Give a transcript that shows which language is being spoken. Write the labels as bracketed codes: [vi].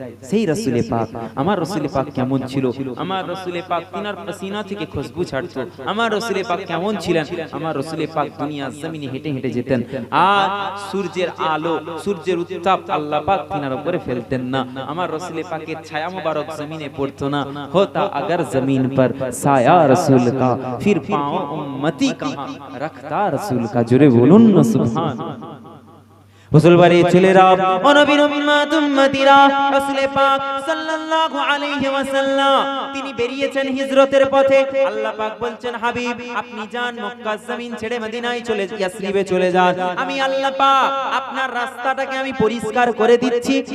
[bn] সেই রাসূলে পাক, আমার রাসূলে পাক কেমন ছিল? আমার রাসূলে পাক তিনার পসিনা থেকে খুশবু ছাড়তো। আমার রাসূলে পাক কেমন ছিলেন? আমার রাসূলে পাক দুনিয়ার জমিনে হেঁটে হেঁটে যেতেন, আর সূর্যের আলো, সূর্যের উত্তাপ আল্লাহ পাক তিনার উপরে ফেলতেন না। আমার রাসূলে পাকের ছায়া মোবারক জমিনে পড়তো না। [hi] होता अगर जमीन पर साया रसूल का, फिर पाँव उम्मती कहाँ रखता रसूल का। जुरे बोलून ना सुभान। [bn] মুসলমানের ছেলেরা, ও নবীর উম্মত উম্মতিরা, রাসূলে পাক সাল্লাল্লাহু আলাইহি ওয়াসাল্লাম তিনি বেরিয়েছেন হিজরতের পথে। আল্লাহ পাক বলছেন, হাবিব আপনি যান মক্কা জমিন ছেড়ে মদিনায় চলে, ইয়াসরিবে চলে যান। আমি আল্লাহ পাক আপনার রাস্তাটাকে আমি পরিষ্কার করে দিচ্ছি।